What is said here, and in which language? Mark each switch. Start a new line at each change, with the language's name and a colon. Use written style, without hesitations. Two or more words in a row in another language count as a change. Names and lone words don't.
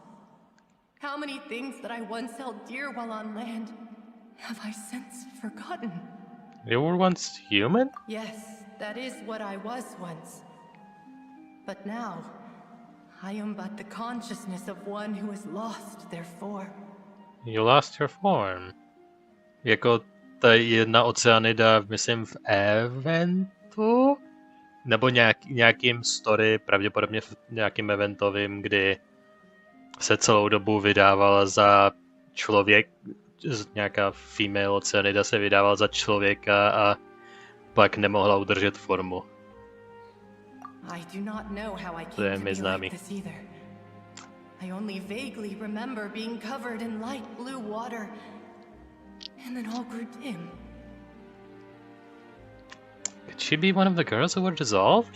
English: How many things that I once held dear while on land have I since forgotten? You were once human? Yes, that is what I was once. But now, I am but the consciousness of one who is lost their form. You lost your form.
Czech: Jako ta jedna oceanida, myslím v eventu? Nebo nějakým story, pravděpodobně v nějakým eventovým, kdy se celou dobu vydávala za člověk, nějaká female oceanida se vydávala za člověka a pak nemohla udržet formu.
English: I do not know how I
Czech: To je
English: came to
Czech: mi
English: be
Czech: známý.
English: like this either. I only vaguely remember being covered in light blue water, and then all grew dim. Could she be one of the girls who were dissolved?